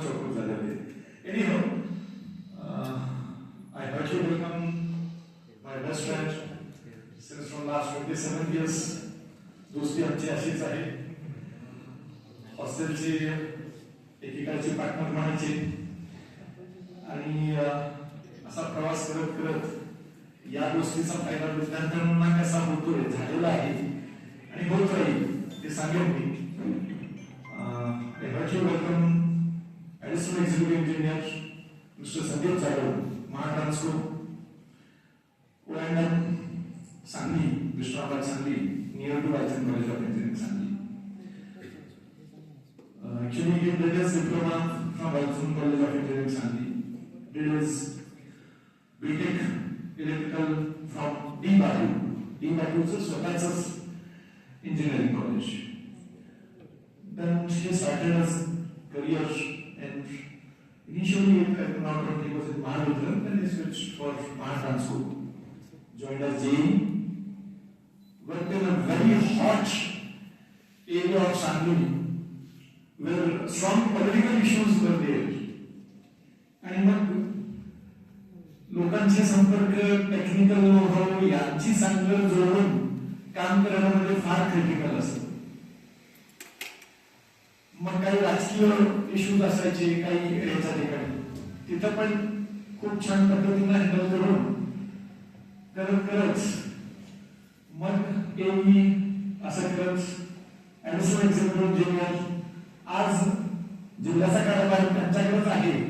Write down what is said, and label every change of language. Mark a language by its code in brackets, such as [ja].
[en] Anyhow, I heard you welcome my best friend since from last 27 years. [mr] दोस्ती आमची अशीच आहे. हॉस्टेलची एकेकाळची पार्टनर म्हणायची आणि असा प्रवास करत करत या गोष्टीचा फायदा विद्यार्थ्यांना कसा होतोय झालेला आहे आणि होत राहील ते सांगेन मी. [en] I heard you welcome Additional Executive Engineer Mr. Sandeep Jadhav, Mahatransco, Ulandan, Sangli, Vishnabad Sangli, near to Vaidyan College of Engineering Sangli. Actually, he did his diploma from Vaidyan College of Engineering Sangli. Did his BTech Electrical from D-Badu. D-Badu is a Swatach's engineering college. Then he started his career and initially if I am not wrong he was in Mahavitran, then he switched for Mahatransco. Joined as JE. Worked in a very hot area of Sangli where strong political issues were there. [mr] आणि मग लोकांचे संपर्क technical no-how यांची चांगलं जोडून काम करण्यामध्ये फार क्रिटिकल असतं. मग काही राजकीय इश्यूज असायचे काही याच्या ठिकाणी तिथं पण खूप छान पद्धतीने हँडल करून करत मग एई असं करत ऍडिशनल एक्झिक्युटिव्ह इंजिनियर आज जिल्ह्याचा कारभार त्यांच्याकडेच आहे.